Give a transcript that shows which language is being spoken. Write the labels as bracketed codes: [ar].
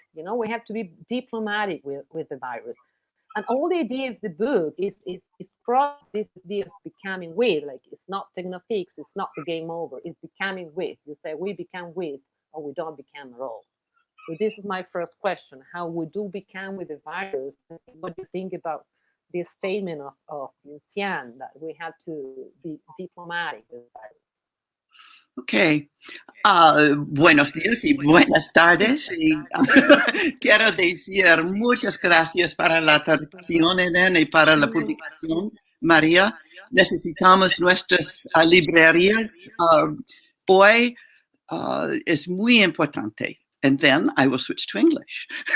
[en] We have to be diplomatic with the virus. And all the idea of the book is this idea of becoming with, like it's not technofix, it's not the game over, it's becoming with. You say we become with or we don't become at all. So this is my first question, how we do become with the virus. What do you think about this statement of Vinciane, that we have to be diplomatic with the virus? Ok. [es] Buenos días y buenas tardes. Y, quiero decir muchas gracias para la traducción, Helen, y para la publicación, María. Necesitamos nuestras librerías. Hoy es muy importante. [en] And then I will switch to English.